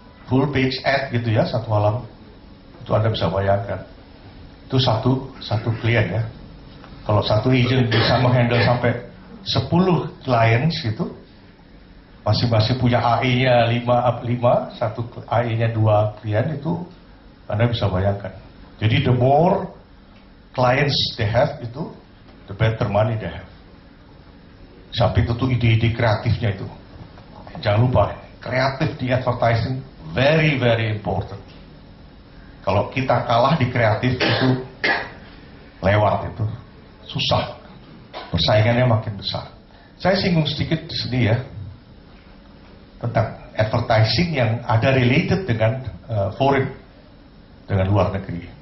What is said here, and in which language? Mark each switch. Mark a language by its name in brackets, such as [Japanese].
[Indonesian] full page ad gitu ya, satu malam. Itu Anda bisa bayangkan. Itu satu klien ya. Kalau satu agent bisa menghandle sampai 10 clients gitu, masing-masing punya AE-nya 5, satu AE-nya 2 klien, itu Anda bisa bayangkan. [English] Jadi the more clients they have itu, the better money they have. [Indonesian] Sampai itu tuh ide-ide kreatifnya itu. Jangan lupa, kreatif di advertising very very important. Kalau kita kalah di kreatif itu lewat itu, susah. Persaingannya makin besar. Saya singgung sedikit di sini ya tentang advertising yang ada related dengan foreign, dengan luar negeri.